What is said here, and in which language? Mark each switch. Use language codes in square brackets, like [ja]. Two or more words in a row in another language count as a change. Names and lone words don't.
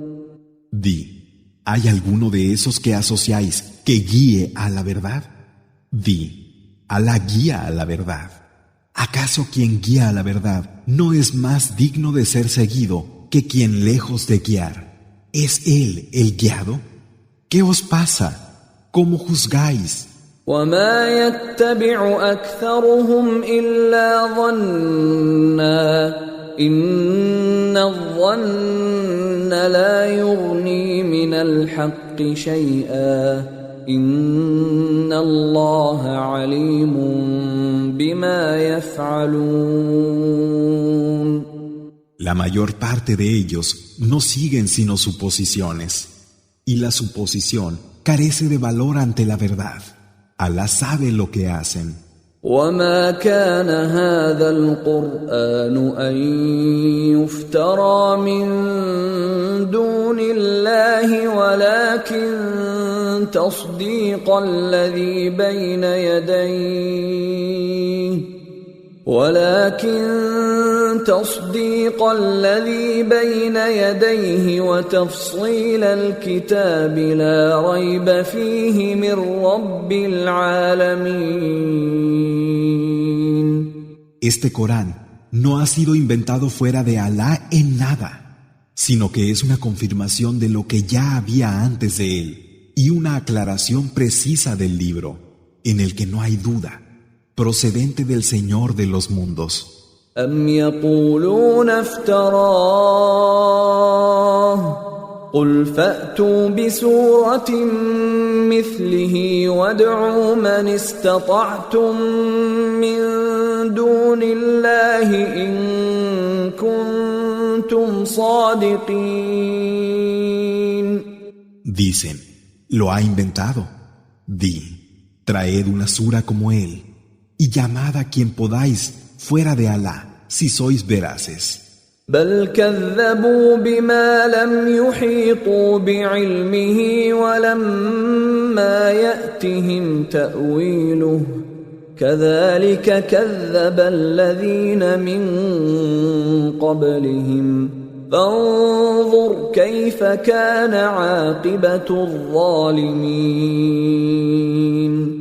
[es] Di, ¿hay alguno de esos que asociáis que guíe a la verdad? Di, Alá guía a la verdad. ¿Acaso quien guía a la verdad no es más digno de ser seguido que quien lejos de guiar? ¿Es él el guiado? ¿Qué os pasa? ¿Cómo juzgáis? [ar] وما يتبع أكثرهم إلا ظنا إن الظن لا يغني من الحق شيئا إن الله عليم بما يفعلون. [es] La mayor parte de ellos no siguen sino suposiciones, y la suposición carece de valor ante la verdad. Alá sabe lo que hacen. [ar] وما كان هذا القرآن أن يفترى من دون الله ولكن تصديق الذي بين يديه وتفصيل الكتاب لا ريب فيه من رب العالمين. [es] Este Corán no ha sido inventado fuera de Alá en nada, sino que es una confirmación de lo que ya había antes de él y una aclaración precisa del libro, en el que no hay duda, procedente del Señor de los mundos. [ar] أم يقولون افتراه قل فأتوا بسورة مثله وادعوا من استطعتم من دون الله إن كنتم صادقين. [es] Dicen, lo ha inventado. Di, traed una sura como él y llamad a quien podáis fuera de Alá, si sois veraces. [ar] بل كذبوا بما لم يحيطوا بعلمه ولما يأتهم تأويله كذلك كذب الذين من قبلهم فانظر كيف كان عاقبة الظالمين.